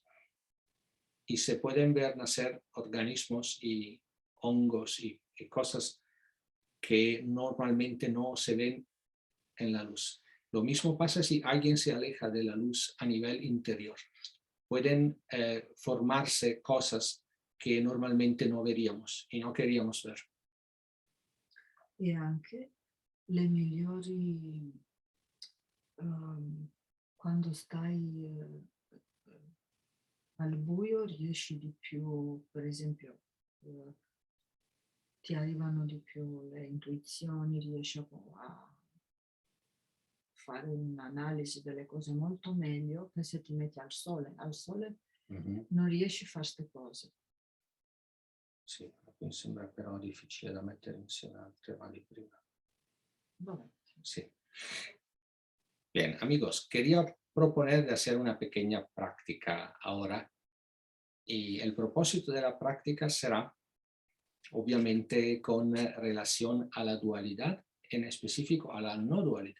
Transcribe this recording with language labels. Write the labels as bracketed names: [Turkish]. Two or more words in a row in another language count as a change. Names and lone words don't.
[Spanish] Y se pueden ver nacer organismos y hongos y cosas que normalmente no se ven en la luz. Lo mismo pasa si alguien se aleja de la luz a nivel interior. Pueden formarse cosas que normalmente no veríamos y no queríamos ver. [Italian] E anche le migliori, quando stai al buio riesci di più, per esempio, ti arrivano di più le intuizioni, riesci a fare un'analisi delle cose molto meglio che se ti metti al sole. Al sole non riesci a fare queste cose. Sì, mi sembra però difficile da mettere insieme al tema di prima. Vabbè. [Spanish] Sí. Bien, amigos, quería proponer de hacer una pequeña práctica ahora. Y el propósito de la práctica será, obviamente, con relación a la dualidad, en específico a la no dualidad.